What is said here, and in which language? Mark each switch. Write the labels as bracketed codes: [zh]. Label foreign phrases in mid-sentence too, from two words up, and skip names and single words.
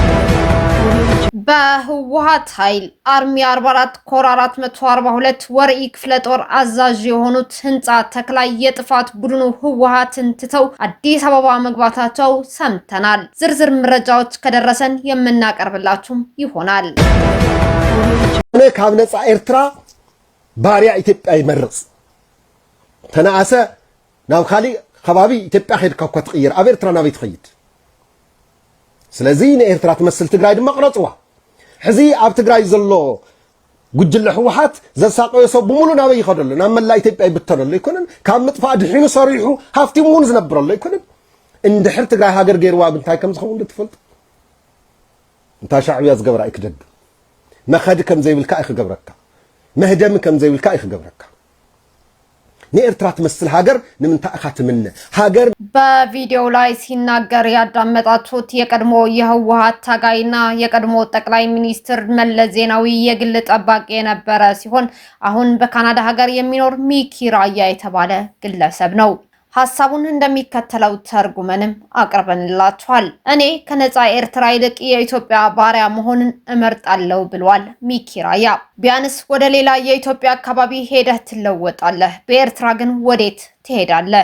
[am] በህወሓት ኃይል አርሚ 44 ኮር 442 ወርኢ ክፍለ ጦር አዛዥ የሆኑት ህንጻ ተክላይ የጥፋት ቡድኑ ህወሓትን ትተው አዲስ አበባ መግባታቸው ሰምተናል። ዝርዝር መረጃዎች ከደረሰን የምናቀርብላችሁ ይሆናል። [ti] ካብ ነፃ ኤርትራ ባሪያ ኢትዮጵያ ይመርጽ ተናአሰ ናብ ካሊእ ከባቢ ኢትዮጵያ ኸይድካ እኳ ትቕይር ኣብ ኤርትራ ናበይ ትኸይድ ስለዚህ ንኤርትራ ትመስል ትግራይ ድማ ቅረጽዋ ሕዚ ኣብ ትግራይ ዘሎ ጉጅለ ህወሓት ዘሳቀዮ ሰብ ብሙሉ ናበይ ይኸደሉ ናብ መላ ኢትዮጵያ ይብተነሉ ይኮነን ካብ ምጥፋእ ድሒኑ ሰሪሑ ሃፍቲሙ እውን ዝነብረሉ ይኮነን እንድሕር ትግራይ ሃገር ገይርዋ ብንታይ ከም ዝኸውን ትፈልጡ እንታይ ሻዕብያ ዝገብራ ይክደግ መኸዲ ከም ዘይብልካ ይክገብረካ መህደም ከም ዘይብልካ ይክገብረካ ንኤርትራ ትመስል ሀገር ንምንታይ አኻትምነ ሀገር [am] በቪዲዮ ላይ ሲናገር ያዳመጣችሁት የቀድሞ የህወሓት ታጋይና የቀድሞ ጠቅላይ ሚኒስትር መለስ ዜናዊ የግል ጠባቂ የነበረ ሲሆን አሁን በካናዳ ሀገር የሚኖር ሚኪ ራያ የተባለ ግለሰብ ነው። ሐሳቡን እንደሚከተለው ተርጉመንም አቅርበንላችኋል። እኔ ከነፃ ኤርትራ ይልቅ የኢትዮጵያ ባሪያ መሆንን እመርጣለሁ ብሏል ሚኪ ራያ። ቢያንስ ወደ ሌላ የኢትዮጵያ አካባቢ ሄደህ ትለወጣለህ፣ በኤርትራ ግን ወዴት ትሄዳለህ?